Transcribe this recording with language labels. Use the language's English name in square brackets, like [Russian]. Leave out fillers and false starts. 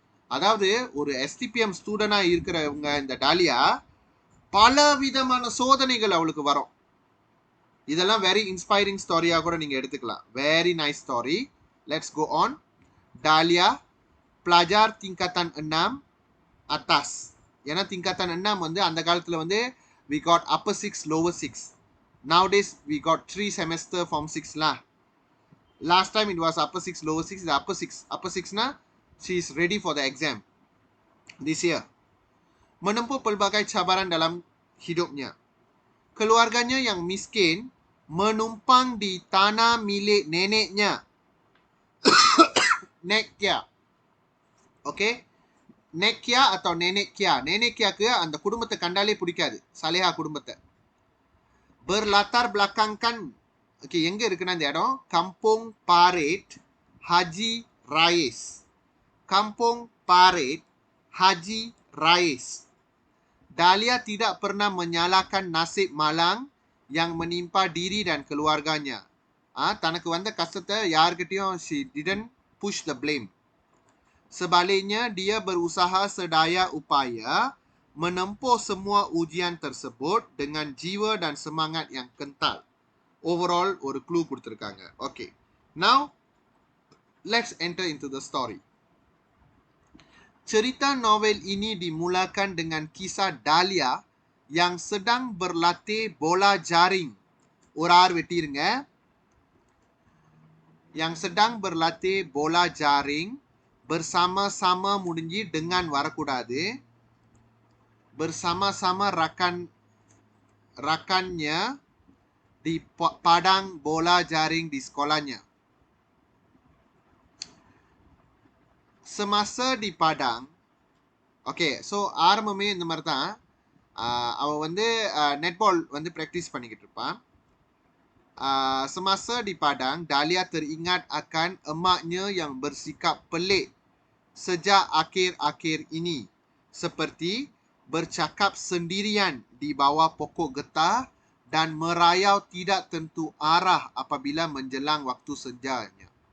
[Tamil] அதாவது ஒரு STPM ஸ்டூடெண்டா இருக்கிறவங்க இந்த டாலியா பல விதமான சோதனைகள் அவளுக்கு வரும். இதெல்லாம் வெரி இன்ஸ்பைரிங் ஸ்டோரியா கூட நீங்க எடுத்துக்கலாம். Very nice story. Let's go on. [Malay] டாலியா pelajar tingkatan 6 atas. [Tamil] ஏன்னா tingkatan 6 வந்து அந்த காலத்துல வந்து [English] we got upper 6, lower 6. Nowadays we got 3 semester form 6 lah. Last time it was upper 6, lower 6, the upper 6. Upper 6 na she is ready for the exam this year. [Malay] Menempuh pelbagai cabaran dalam hidupnya. Keluarganya yang miskin menumpang di tanah milik neneknya. Nekia. Okay, Nekia atau Nenek Kia. [Tamil] Nenek Kiaக்கு அந்த குடும்பத்தை கண்டாலே பிடிக்காது, சலேஹா குடும்பத்தை. Berlatar belakangkan, okay, எங்க இருக்குன்னா இந்த இடம் Kampung Parit Haji Rais. [Malay] Kampung Parit Haji Rais. Dahlia tidak pernah menyalahkan nasib malang yang menimpa diri dan keluarganya. [Tamil] தனக்கு வந்த கஷ்டத்தை யார்கிட்டயும் [English] she didn't push the blame. [Malay] Sebaliknya, dia berusaha sedaya upaya menempuh semua ujian tersebut dengan jiwa dan semangat yang kental. [Tamil] Overall, ஒரு clue கொடுத்திருக்காங்க. [English] Okay. Now, let's enter into the story. [Malay] Cerita novel ini dimulakan dengan kisah Dahlia yang sedang berlatih bola jaring. [Tamil] ஒரு R வெட்டிருங்க. [Malay] Yang sedang berlatih bola jaring bersama-sama முடிஞ்சு dengan [Tamil] வரக்கூடாது. [Malay] Bersama-sama rakannya di padang bola jaring di sekolahnya. Semasa di padang, okay, so [Tamil] ஆரம்பமே இந்த மாதிரி தான். அவ வந்து netball வந்து ப்ராக்டிஸ் பண்ணிக்கிட்டு இருப்பான். [Malay] Semasa di padang, Dahlia teringat akan emaknya yang bersikap pelik sejak akhir-akhir ini, seperti bercakap sendirian di bawah pokok getah dan merayau tidak tentu arah apabila menjelang waktu senjanya.